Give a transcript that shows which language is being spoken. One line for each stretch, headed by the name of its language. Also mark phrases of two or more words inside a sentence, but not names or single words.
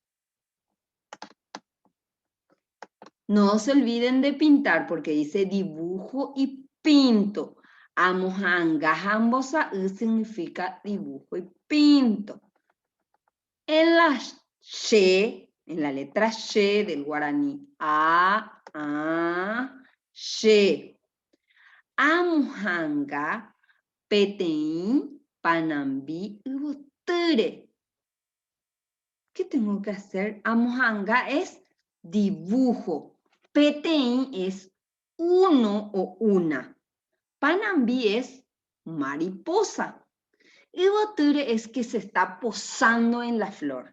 Spanish: No se olviden de pintar porque dice dibujo y pinto.
Guarani: Amohanga, hambosa,
Spanish: significa dibujo y pinto. En la en la letra she del guaraní, she.
Guarani: Amohanga, peteín, panambi, ubuture.
Spanish: ¿Qué tengo que hacer? Amohanga es dibujo. Peteín es uno o una. Panambi es mariposa. Y boture es que se está posando en la flor.